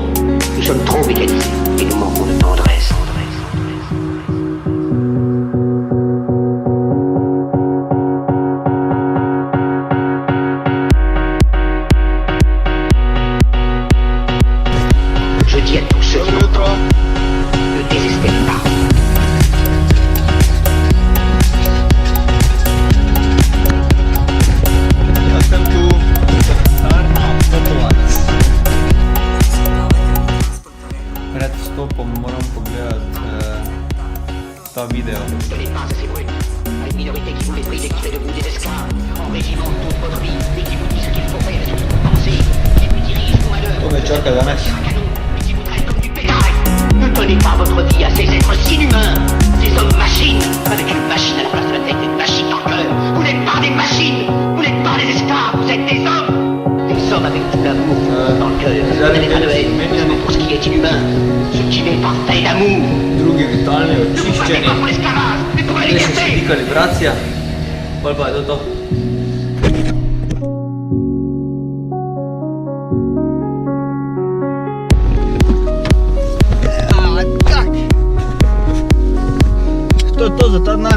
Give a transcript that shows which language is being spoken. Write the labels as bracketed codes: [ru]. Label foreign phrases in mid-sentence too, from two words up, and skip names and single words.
[fr] Nous sommes trop mécanisés et nous manquons de tendresse. Je dis à tous ceux qui m'entendent, ne désespérez pas. [sl] Pred vstopom moram pogledati ta video. To me čaka danes. [fr] Ne donnez pas votre vie à ces êtres si inhumains, ces hommes machines, avec une machine à la place de la tête et une machine dans le cœur. Vous n'êtes pas des machines, vous n'êtes pas des esclaves, vous êtes des hommes. Des hommes avec tout l'amour dans le cœur. Vous n'avez pas de haine, seulement pour ce qui est inhumain, ce qui n'est pas fait d'amour. [sl] Drugi vitalni [fr] Ne vous battez [sl] očiščeni. [fr] pas pour l'esclavage, mais pour la [sl] Zdaj še sledi [fr] liberté. [sl] kalibracija. Pol pa je to. To je to za ta denar.